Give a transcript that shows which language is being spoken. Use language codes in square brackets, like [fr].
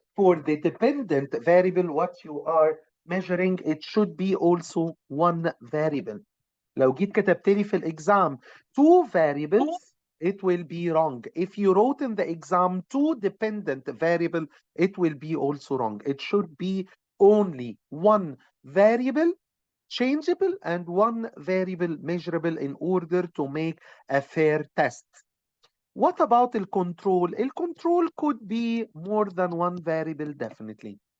[en] For the dependent variable, what you are measuring, it should be also one variable. [ar] لو جيت كتبت لي في الإكزام [en] 2 variables, it will be wrong. If you wrote in the exam 2 dependent variable, it will be also wrong. It should be only one variable changeable and one variable measurable in order to make a fair test. What about the control? The control could be more than one variable, definitely.